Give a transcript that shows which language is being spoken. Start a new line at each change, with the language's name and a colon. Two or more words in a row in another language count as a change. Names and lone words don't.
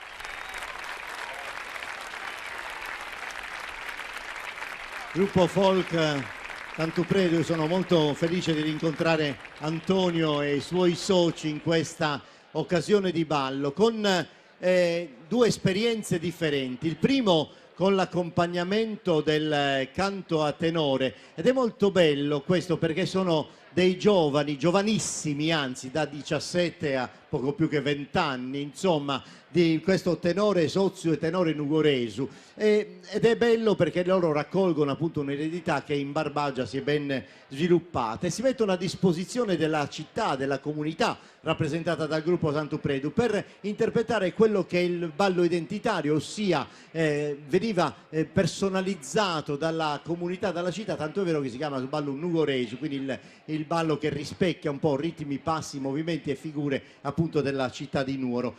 Italian: Gruppo folk Sant'Upredu, io sono molto felice di rincontrare Antonio e i suoi soci in questa occasione di ballo con due esperienze differenti. Il primo con l'accompagnamento del canto a tenore, ed è molto bello questo perché sono dei giovani, giovanissimi, anzi da 17 a poco più che 20 anni, insomma, di questo tenore Sozio e tenore Nugoresu, ed è bello perché loro raccolgono appunto un'eredità che in Barbagia si è ben sviluppata e si mettono a disposizione della città, della comunità rappresentata dal gruppo Sant'Upredu per interpretare quello che è il ballo identitario, ossia veniva personalizzato dalla comunità, dalla città, tanto è vero che si chiama ballo Nugoresu, quindi il ballo che rispecchia un po' ritmi, passi, movimenti e figure appunto della città di Nuoro.